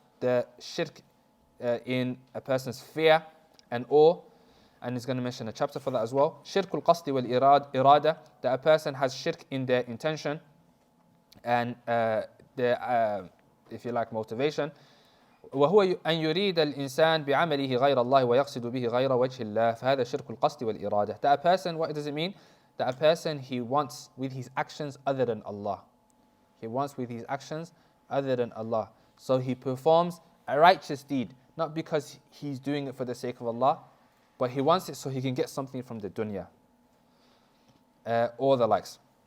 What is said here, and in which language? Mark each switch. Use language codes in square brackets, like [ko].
[en] The shirk in a person's fear and awe. And he's going to mention a chapter for that as well. Shirk al-qasdi wal-irada. That a person has shirk in their intention and their, if you like, motivation. [ar] وهو أن يريد الإنسان بعمله غير الله ويقصد به غير وجه الله فهذا شرك القصد والإرادة. [en] That a person, what does it mean? That a person, he wants with his actions other than Allah. He wants with his actions other than Allah. So he performs a righteous deed, not because he's doing it for the sake of Allah, but he wants it so he can get something from the dunya. Or the likes.